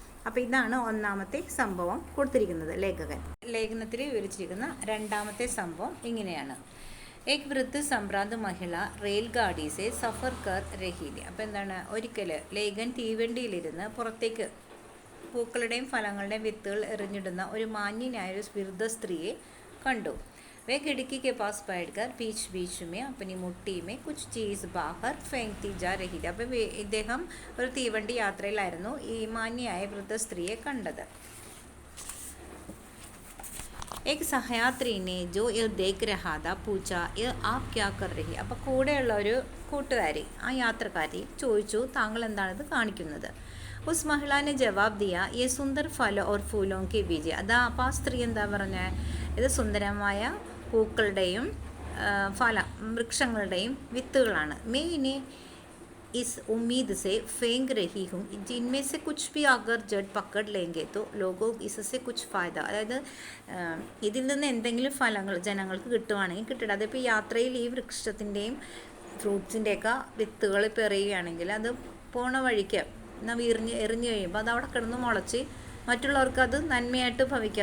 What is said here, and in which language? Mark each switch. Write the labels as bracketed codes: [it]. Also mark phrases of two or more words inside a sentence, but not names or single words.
[ml] അപ്പോൾ ഇതാണ് ഒന്നാമത്തെ സംഭവം കൊടുത്തിരിക്കുന്നത് ലേഖനത്തിൽ വിവരിച്ചിരിക്കുന്ന രണ്ടാമത്തെ സംഭവം ഇങ്ങനെയാണ്. [hi] एक वृद्ध संभ्रांत महिला रेलगाड़ी से सफ़र कर रही थी. [ml] അപ്പോൾ എന്താണ്, ഒരിക്കൽ ലേഖൻ തീവണ്ടിയിലിരുന്ന് പുറത്തേക്ക് പൂക്കളുടെയും ഫലങ്ങളുടെയും വിത്തുകൾ എറിഞ്ഞിടുന്ന ഒരു മാന്യനായ ഒരു വൃദ്ധ സ്ത്രീയെ കണ്ടു. [hi] വേ खिड़की के पास बैठकर बीच बीच में अपनी मुट्ठी में कुछ चीज़ बाहर फेंकती जा रही थी. [ml] അപ്പോൾ ഇദ്ദേഹം ഒരു തീവണ്ടി യാത്രയിലായിരുന്നു ഈ മാന്യയായ വൃദ്ധ സ്ത്രീയെ കണ്ടത്. [hi] एक സഹയാത്രി ने जो ये देख रहा था पूछा ये आप क्या कर रही. [ml] അപ്പോൾ കൂടെയുള്ള ഒരു കൂട്ടുകാരി, ആ യാത്രക്കാരി ചോദിച്ചു, താങ്കൾ എന്താണിത് കാണിക്കുന്നത്? [hi] उस महिला ने जवाब दिया ये सुंदर फल और फूलों के बीज. [ml] അതാ അപ്പോൾ ആ സ്ത്രീ എന്താ പറഞ്ഞത്, ഇത് സുന്ദരമായ പൂക്കളുടെയും വൃക്ഷങ്ങളുടെയും വിത്തുകളാണ്. [hi] मैं इन्हें इस उम्मीद से फेंक रही हूँ जिनमें से कुछ भी अगर जड़ पकड़ लेंगे तो लोगों इससे कुछ फ़ायदा. [ml] അതായത് ഇതിൽ നിന്ന് എന്തെങ്കിലും ഫലങ്ങൾ ജനങ്ങൾക്ക് കിട്ടുവാണെങ്കിൽ കിട്ടട്ടെ. അതിപ്പോൾ യാത്രയിൽ ഈ വൃക്ഷത്തിൻ്റെയും ഫ്രൂട്ട്സിൻ്റെയൊക്കെ വിത്തുകൾ ഇപ്പോൾ എറിയുകയാണെങ്കിൽ അത് പോണ വഴിക്ക് എന്നാൽ എറിഞ്ഞു കഴിയുമ്പോൾ അത് അവിടെ കിടന്ന് മുളച്ച് മറ്റുള്ളവർക്ക് അത് നന്മയായിട്ട് ഭവിക്കും.